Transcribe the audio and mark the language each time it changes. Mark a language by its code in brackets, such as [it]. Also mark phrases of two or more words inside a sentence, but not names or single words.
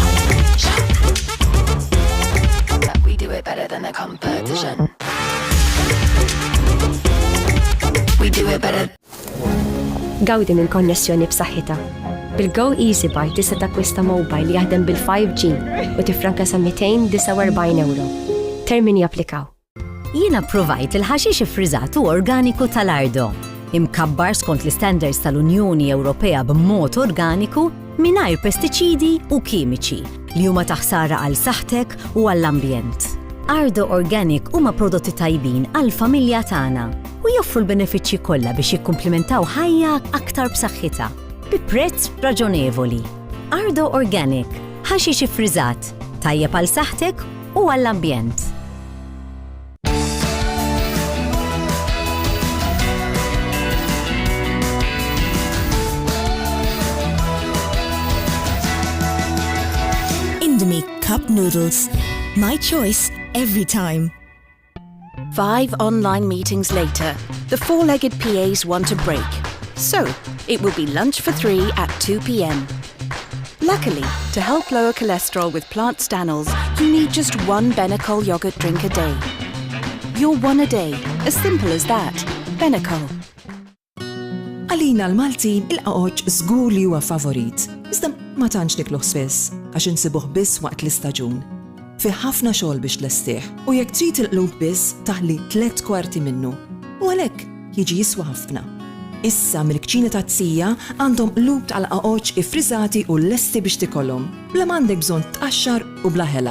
[en] We do it better than the competition. We do it better. [mt] Gawdi minn konnessjoni b'saħħitha. Bil-Go Easy Buy tista' takkwista mobile li jaħdem bil-5G u tifranka sa 249 euro. Termini applikaw. Jiena provajt il-ħaxix ifriżat u organiku tal-Ardo. Imkabbar skont l-standards tal-Unjoni Ewropea b'mod organiku mingħajr pestiċidi u kimiċi li huma taħsara għal saħħtek u għall-ambjent. Ardo Organic huma prodotti tajbin għall-familja tagħna u joffru l-benefiċċji kollha biex jikkumplimentaw ħajja aktar b'saħħitha bi prezz raġonevoli. Ardo Organic, ħaxix ifriżat, tajjeb għal saħħtek u għall-ambjent. [en] Indomie Cup Noodles. My choice every time. 5 online meetings later, the four-legged PAs want a break. So, it will be lunch for 3 at 2 p.m. Luckily, to help lower cholesterol with plant stanols, you need just 1 Benecol yogurt drink a day. You're 1 a day, as simple as that. Benecol. [mt] Għalina l-Maltin il-qaqoċ żgur li huwa favorit. Iżda ma tantx nikluh spiss għax insibuh biss waqt l-istaġun. Fi ħafna xogħol biex lestih u jekk trid il-qlub biss taħli 3/4 minnu. U għalhekk jiġi jiswa ħafna. Issa mill-kċina ta' Tzija għandhom lub tal-qaqoċ ifriżati u lesti biex tikollhom, bla m'għandek bżonn tqaxxar u bla ħela.